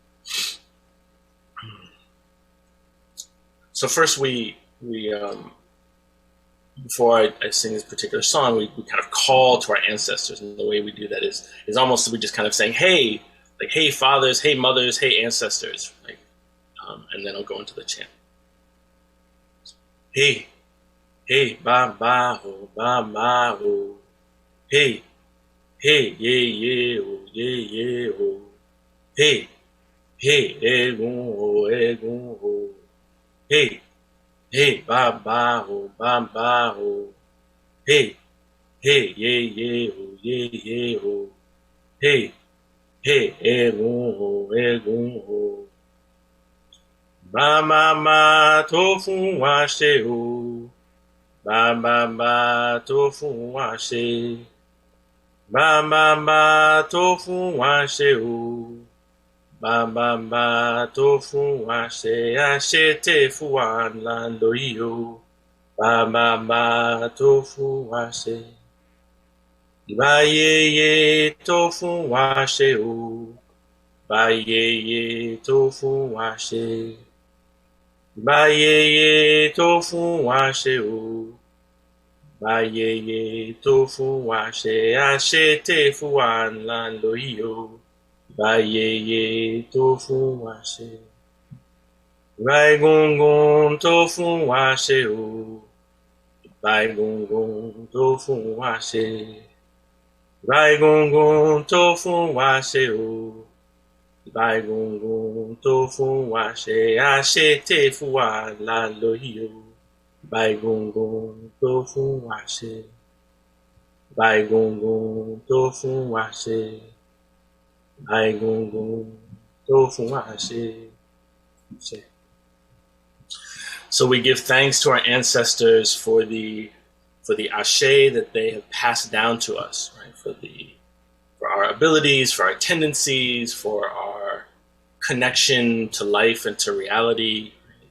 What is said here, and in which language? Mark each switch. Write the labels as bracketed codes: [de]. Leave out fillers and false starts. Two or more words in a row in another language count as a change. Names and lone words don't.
[en] So first we before I sing this particular song, we kind of call to our ancestors, and the way we do that is almost we just kind of saying, hey, like, hey fathers, hey mothers, hey ancestors, like, and then I'll go into the chant. [yo] Hey, ba ba ho, hey, yeah oh, yeah oh, hey, egun ho, hey, ba ba ho, hey, yeah oh, hey, egun ho, ba to fun wa se o, ba to fun wa se, ba to fun wa se o, ba to fun wa se, a se te fu wa la lo yo, ba to fun wa se, ba ye to fun wa se o, ba ye to fun wa se, ba ye to fun wa se o, ba ye to fun wa se, a se te fu wa la lo yo, ba ye to fun wa se, ba gungun to fun wa se o, ba gungun to fun wa se, ba gungun to fun wa se o, ba gungun to fun wa se, a se te fu wa la lo yo, ba gungun to fun wa se, ba gungun to fun wa se, ba gungun to fun wa se. [en] So we give thanks to our ancestors for the ashe that they have passed down to us, right? For our abilities, for our tendencies, for our connection to life and to reality, right?